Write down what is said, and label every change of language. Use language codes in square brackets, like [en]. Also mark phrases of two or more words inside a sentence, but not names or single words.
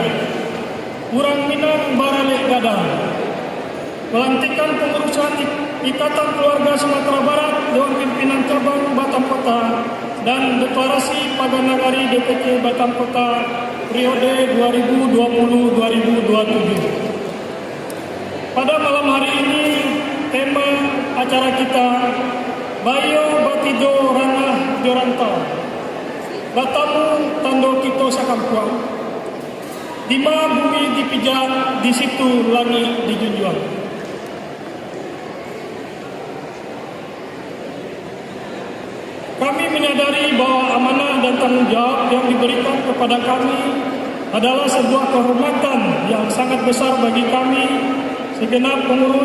[min] Urang Minang Baralek Gadang, [id] pelantikan pengurusan Ikatan Keluarga Sumatera Barat Dewan Pimpinan Cabang Batam Kota dan deklarasi Pagar Nagari DPC Batam Kota periode 2020-2027. Pada malam hari ini tema acara kita Bayo Batido Ranah Jorantau, Batamu Tando Kito Sakampuang, Dima bumi dipijak, di situ langit dijunjung. Kami menyadari bahwa amanah dan tanggung jawab yang diberikan kepada kami adalah sebuah kehormatan yang sangat besar bagi kami segenap pengurus.